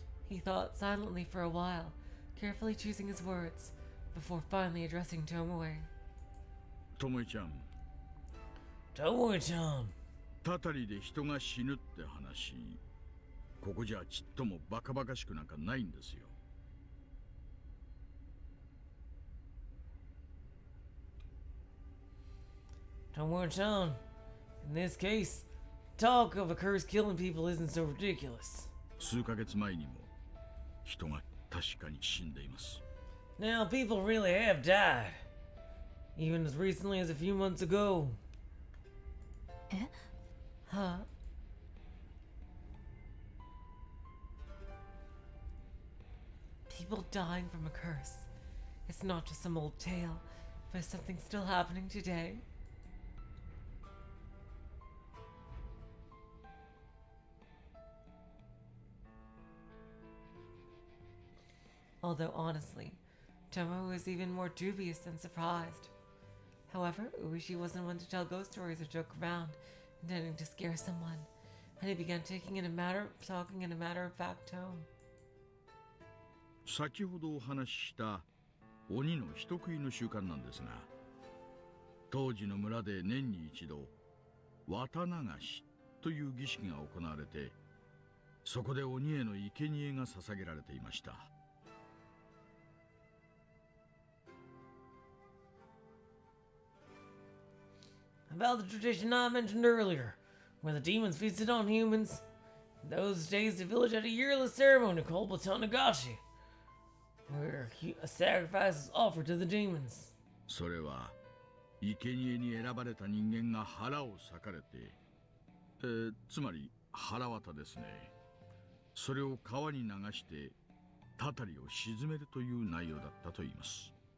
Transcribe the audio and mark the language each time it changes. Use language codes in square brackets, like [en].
[en] He thought silently for a while, carefully choosing his words, before finally addressing Tomoe. [ja] ともえちゃん、 [en] Tomoe-chan. [ja] たたりで人が死ぬって話、ここじゃちっともバカバカしくなんかないんですよ。 [en] Tomoe-chan, in this case, talk of a curse killing people isn't so ridiculous. [ja] 数ヶ月前にも人が確かに死んでいます。 [en] Now, people really have died. Even as recently as a few months ago. [ja] え？ [en] Huh? People dying from a curse. It's not just some old tale, but it's something still happening today. Although honestly, Tomoe was even more dubious than surprised. However, Ueshi wasn't one to tell ghost stories or joke around, intending to scare someone, and he began talking in a matter-of-fact tone. [ja] 先ほどお話しした鬼の人食いの習慣なんですが、当時の村で年に一度綿流しという儀式が行われて、そこで鬼への生贄が捧げられていました。 [en] About the tradition I mentioned earlier, where the demons feasted on humans. In those days, the village had a yearly ceremony called Tokihogushi, where a sacrifice is offered to the demons. [ja] それは生贄に選ばれた人間が腹を裂かれて、つまり腹綿ですね。それを川に流してたたりを鎮めるという内容だったと言います。